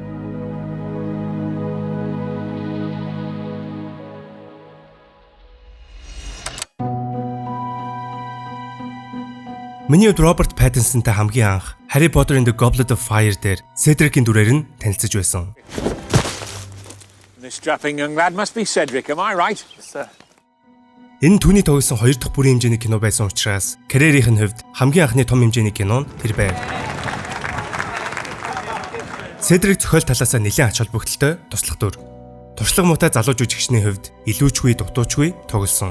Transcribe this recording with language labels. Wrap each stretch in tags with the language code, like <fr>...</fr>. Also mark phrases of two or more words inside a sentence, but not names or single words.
<mn>Миний хувьд Роберт Паттинсонтай хамгийн анх Harry Potter and the Goblet of Fire дээр Cedric-ийн дүрээр нь танилцж байсан.</mn> <en>This strapping young lad must be Cedric, am I right? Sir.</en> <mn>Энэ түүний тогсон 2 дахь бүрийн хэмжээний кино байсан учраас карьерийн хувьд хамгийн анхны том хэмжээний кино нь тэр байв. Cedric зохиол талаас нь нэлээд ач холбогдолтой туслах дүр. Туршлага муутай залуу жүжигчний хувьд илүүчгүй дутуучгүй тоглосон.</mn>